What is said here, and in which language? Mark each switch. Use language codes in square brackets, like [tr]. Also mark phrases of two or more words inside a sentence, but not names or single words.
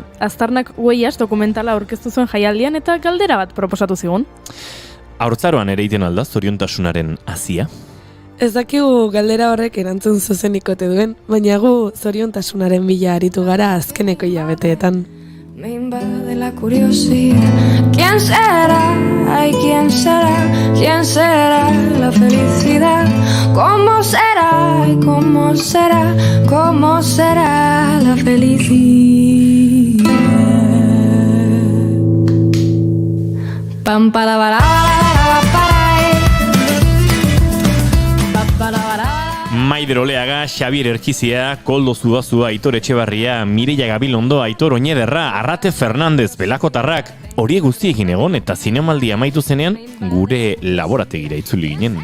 [eu] Aztarnak Huellas dokumentala aurkeztu zuen jaialdian eta galdera bat proposatu zigun. Haurtzaroan ere iten alda zoriontasunaren hazia? Ez dakigu galdera horrek erantzun zuzenikote duen, baina gu zoriontasunaren bila aritu gara azkeneko hilabeteetan. [es] Me invade la curiosidad. ¿Quién será? Ay, ¿quién será? ¿Quién será la felicidad? ¿Cómo será? Ay, ¿cómo será? ¿Cómo será la felicidad? Pam para para [eu] Maider Oleaga, Xabier Erkizia, Koldo Zubazua, Aitor Etxebarria, Mireia Gabilondo, Aitor Oñederra, Arrate Fernandez, Belakotarrak, horiek guztiekin egon eta zinemaldia amaitu zenean gure laborategira itzuli ginen.